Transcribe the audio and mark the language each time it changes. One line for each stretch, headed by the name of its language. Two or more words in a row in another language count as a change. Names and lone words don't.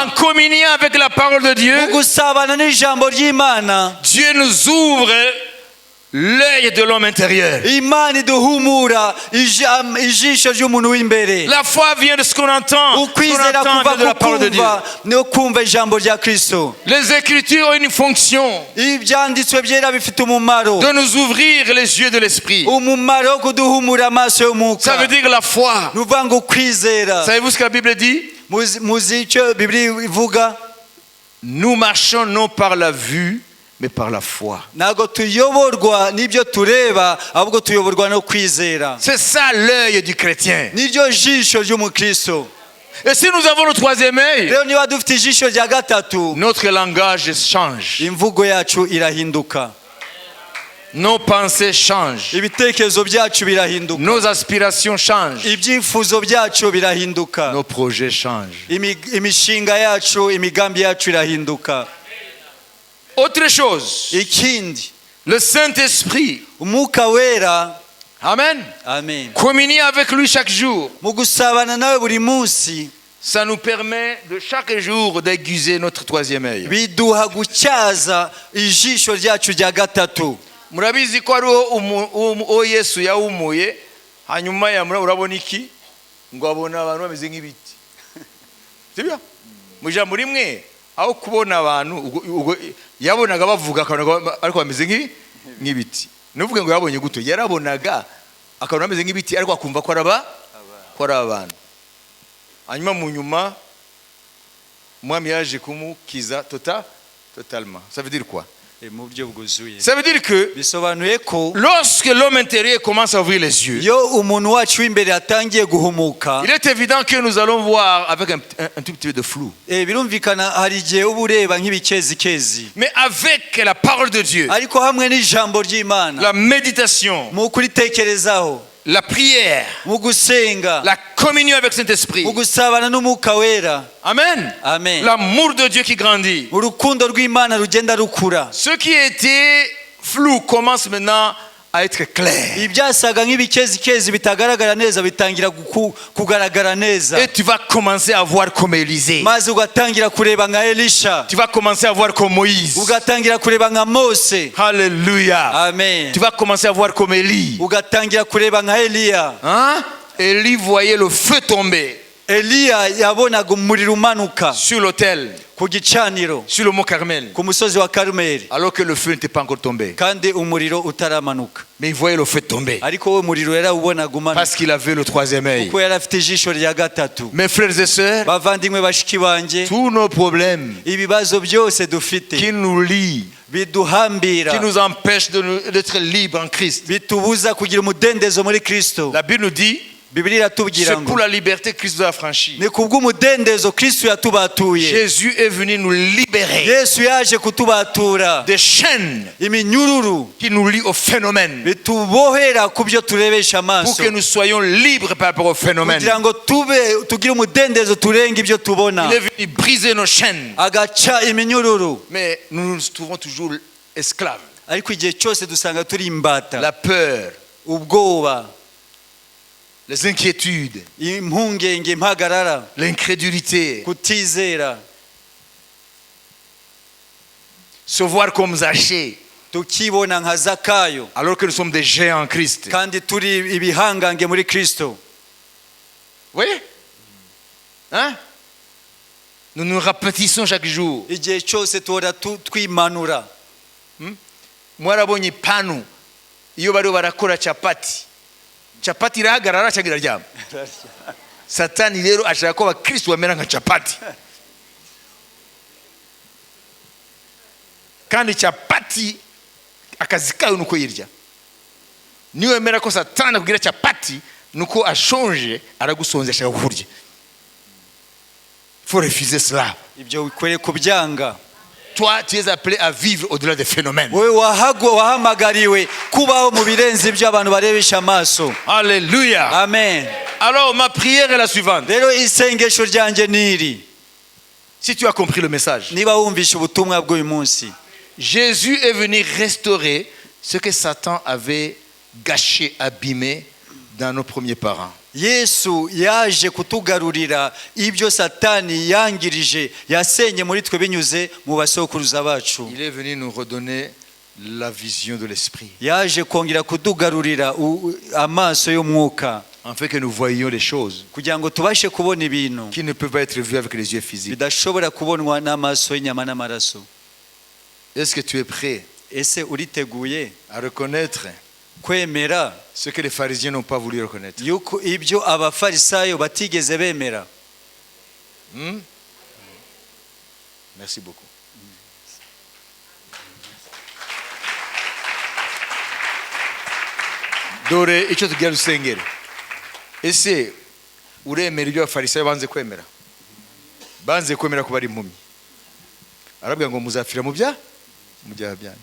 French: En communiant avec la parole de Dieu,
Kinyarwanda: Mu gusabana n'ijambo ry'Imana,
French: Dieu nous ouvre l'œil de l'homme intérieur.
Kinyarwanda: Imana iduhumura ijisho ry'umuntu w'imbere.
French: La foi vient de ce qu'on entend. Ce qu'on
Kinyarwanda: Ukwizera
French: entend
Kinyarwanda: kuva
French: vient de la parole de Dieu.
Kinyarwanda: kukumva no kumva ijambo rya Kristo.
French: Les Écritures ont une fonction
Kinyarwanda: Ibyanditswe byera bifite umumaro,
French: de nous ouvrir les yeux de l'esprit.
Kinyarwanda: umumaro wo kuduhumura amaso
French: Ça
Kinyarwanda: y'umwuka.
French: veut dire la foi.
Kinyarwanda: Nuvuga ngo kwizera.
French: Savez-vous ce que la Bible dit?
Kinyarwanda: Muzi icyo Bibiliya ivuga?
French: Nous marchons non par la vue, mais par la foi.
Kinyarwanda: Ntabwo tuyoborwa n'ibyo tureba, ahubwo tuyoborwa no kwizera.
French: C'est ça l'œil du chrétien.
Kinyarwanda: Niryo jisho ry'umukristo.
French: Et si nous avons le troisième œil,
Kinyarwanda: Rero niba dufite ijisho rya gatatu,
French: notre langage change.
Kinyarwanda: imvugo yacu irahinduka,
French: Nos pensées changent.
Kinyarwanda: ibitekerezo byacu birahinduka,
French: Nos aspirations changent.
Kinyarwanda: ibyifuzo byacu birahinduka,
French: Nos projets changent.
Kinyarwanda: imishinga yacu, imigambi yacu irahinduka.
French: Autre chose,
Kinyarwanda: Ikindi,
French: le Saint-Esprit,
Kinyarwanda: umwuka wera, amen, amen,
French: communier avec lui chaque jour,
Kinyarwanda: mu gusabana nawe buri munsi
French: ça nous permet de chaque jour d'aiguiser notre troisième œil.
Kinyarwanda: biduha gutyaza ijisho ryacu rya gatatu. Murabizi ko hariho uwo Yesu yawumuye hanyuma yamura urabona iki ngo abona abantu bameze nk'ibiti. Sibyo? Mu ijambo rimwe aho kubona abantu yabonaga bavuga ariko bameze nk'ibiti. Nuvuge ngo yabonye guto yarabonaga akabona bameze nk'ibiti ariko akumva ko ari abantu. Hanyuma mu nyuma umwami yaje kumukiza totalement.
French: Ça veut dire quoi?
Kinyarwanda: Mu buryo bwuzuye.
French: Ça veut dire que
Kinyarwanda: Bisobanuye ko
French: lorsque l'homme intérieur commence à ouvrir les yeux,
Kinyarwanda: iyo umuntu wacu w'imbere atangiye guhumuka,
French: il est évident que nous allons voir avec un tout petit peu de flou.
Kinyarwanda: birumvikana hari igihe uba ureba nk'ibikezikezi,
French: Mais avec la parole de Dieu,
Kinyarwanda: ariko hamwe n'ijambo ry'Imana,
French: la méditation,
Kinyarwanda: mu kuritekerezaho,
French: la prière,
Kinyarwanda: mu gusenga,
French: la communion avec Saint-Esprit,
Kinyarwanda: mu gusabana n'umwuka wera, amen, amen,
French: l'amour de Dieu qui grandit.
Kinyarwanda: urukundo rw'Imana rugenda rukura.
French: Ce qui était flou commence maintenant à être clair.
Kinyarwanda: Ibyasaga nk'ibikezikezi bitagaragara neza bitangira kugaragara neza,
French: Et tu vas commencer à voir comme Élisée.
Kinyarwanda: maze ugatangira kureba nka Elisha,
French: Tu vas commencer à voir comme Moïse.
Kinyarwanda: ugatangira kureba nka Mose, Alléluia. amen,
French: Tu vas commencer à voir comme Élie.
Kinyarwanda: ugatangira kureba nka Eliya.
French: Hein? Élie voyait le feu tomber.
Kinyarwanda: Eliya yabonaga umuriro umanuka
French: sur l'autel,
Kinyarwanda: ku gicaniro
French: sur le mont Carmel,
Kinyarwanda: ku musozi wa Karumeli
French: alors que le feu n'était pas encore tombé.
Kinyarwanda: kandi umuriro utaramanuka,
French: Mais il voyait le feu tomber
Kinyarwanda: ariko we umuriro yarawubonaga umanuka
French: parce qu'il avait le troisième œil.
Kinyarwanda: kuko yari afite ijisho rya gatatu.
French: Mes frères et sœurs,
Kinyarwanda: Bavandimwe bashiki banjye,
French: tous nos problèmes
Kinyarwanda: ibibazo byose dufite
French: qui nous lient,
Kinyarwanda: biduhambira,
French: qui nous empêchent d'être libres en Christ.
Kinyarwanda: bitubuza kugira umudendezo muri Kristo,
French: La Bible nous dit,
Kinyarwanda: Bibiliya iratubwira
French: c'est
Kinyarwanda: ngo
French: pour la liberté que Christ nous a franchi.
Kinyarwanda: ni kubw'umudendezo Kristo yatubatuye.
French: Jésus est venu nous libérer
Kinyarwanda: Yesu yaje kutubatura
French: des chaînes
Kinyarwanda: iminyururu
French: qui nous lient au phénomène,
Kinyarwanda: bitubohera ku byo turebesha
French: pour
Kinyarwanda: amaso,
French: que nous soyons libres par rapport au phénomène.
Kinyarwanda: kugira ngo tugire umudendezo turenga ibyo tubona,
French: Il est venu briser nos chaînes,
Kinyarwanda: agaca iminyururu.
French: mais nous nous trouvons toujours esclaves.
Kinyarwanda: Ariko igihe cyose dusanga turi imbata,
French: La peur,
Kinyarwanda: ubwoba,
French: les inquiétudes,
Kinyarwanda: impungenge, impagarara,
French: l'incrédulité,
Kinyarwanda: kutizera,
French: se voir comme Zachée,
Kinyarwanda: tukibona nka Zakayo
French: alors que nous sommes des géants en Christ.
Kinyarwanda: kandi turi ibihangange muri Kristo.
French: Oui? Hein? Nous nous rapetissons chaque jour.
Kinyarwanda: Igihe cyose tuhora twimanura. Mwarabonye ipanu iyo bariho barakora capati, capati irahagarara cyangwa iraryama? Satani rero ashaka ko abakristo bamera nka capati, kandi capati akazi kayo nuko yirya. Niyo wemera ko Satani akubwira capati nuko ashonje, aragusonze ashaka kurya.
French: Faut refuser cela.
Kinyarwanda: Ibyo bikwiriye kubyanga.
French: Toi, tu es appelé à vivre au-delà des phénomènes.
Kinyarwanda: Wowe wahamagariwe kubaho mu birenze ibyo abantu barebesha amaso. Alléluia. Amen.
French: Alors ma prière est la suivante.
Kinyarwanda: Rero isengesho ryanjye niri,
French: Si tu as compris le message,
Kinyarwanda: niba wumvishe ubutumwa bw'uyu munsi,
French: Jésus est venu restaurer ce que Satan avait gâché, abîmé dans nos premiers parents.
Kinyarwanda: Yesu yaje kutugarurira ibyo Satani yangirije, yasenye muri twe binyuze mu basokuruza bacu.
French: Il est venu nous redonner la vision de l'esprit,
Kinyarwanda: Yaje kongera kutugarurira amaso y'umwuka,
French: afin que nous voyions les choses
Kinyarwanda: kugira ngo tubashe kubona ibintu
French: qui ne peuvent pas être vues avec les yeux physiques.
Kinyarwanda: bidashobora kubonwa n'amaso y'inyama n'amaraso.
French: Est-ce que tu es prêt
Kinyarwanda: Ese uriteguye
French: à reconnaître
Kinyarwanda: kwemera
French: ce que les pharisiens n'ont pas voulu reconnaître?
Kinyarwanda: yuko ibyo abafarisayo batigeze bemera?
French: Merci beaucoup.
Kinyarwanda: Dore icyo tugira dusengere. Ese uremera ibyo abafarisayo banze kwemera? Banze kwemera ko bari impumyi. Arabwira ngo muzapfira mu byaha byanyu.